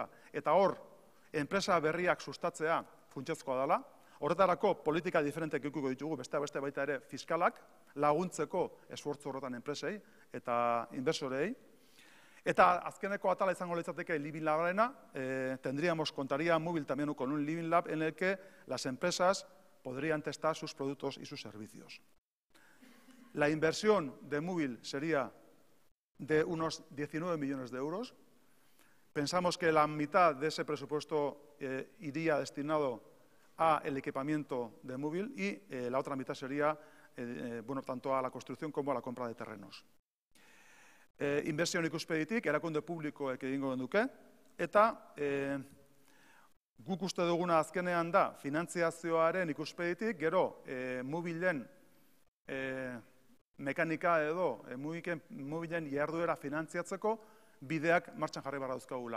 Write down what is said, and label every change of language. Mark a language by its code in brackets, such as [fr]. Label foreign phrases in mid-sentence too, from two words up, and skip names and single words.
[eu] Eta hor, enpresa berriak sustatzea funtsezkoa dela. Horretarako politika diferentek edukiko ditugu, beste baita ere fiskalak, laguntzeko esfortzu horretan enpresei eta inbersorei. Eta azkeneko atala izango litzateke Living Labarena, [es] contaría Moovil también con un Living Lab en el que las empresas podrían testar sus productos y sus servicios. La inversión de Moovil sería de unos 19 millones de euros. Pensamos que la mitad de ese presupuesto iría destinado al equipamiento de Moovil y la otra mitad sería tanto a la construcción como a la compra de terrenos. [eu] Inbertsioen ikuspegitik, erakunde publikoek egingo genuke, eta guk uste duguna azkenean da finantziazioaren ikuspegitik, gero Moovilen mekanika edo Moovilen jarduera finantziatzeko bideak martxan jarri behar dauzkagula.